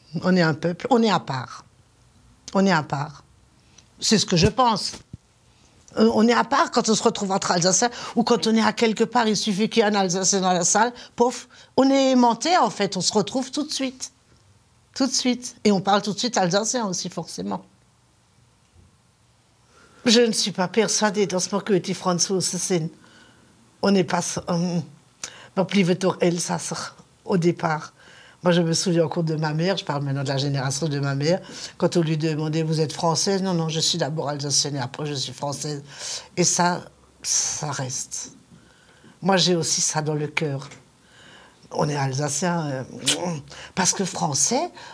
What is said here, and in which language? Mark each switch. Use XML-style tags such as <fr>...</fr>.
<fr>On est un peuple. On est à part. On est à part. C'est ce que je pense. On est à part quand on se retrouve entre Alsaciens ou quand on est à quelque part, il suffit qu'il y ait un Alsacien dans la salle, pof, on est aimanté en fait, on se retrouve tout de suite. Tout de suite. Et on parle tout de suite alsacien aussi, forcément. Je ne suis pas persuadée,</fr> <de>dass wir die Franzosen sind.</de> <fr>On n'est pas...</fr> <de>Wir blieben doch Elsasser,</de> <fr>au départ. Moi, je me souviens encore de ma mère, je parle maintenant de la génération de ma mère, quand on lui demandait « Vous êtes française ?» Non, non, je suis d'abord alsacienne et après je suis française. Et ça reste. Moi, j'ai aussi ça dans le cœur. On est alsacien, parce que français...</fr>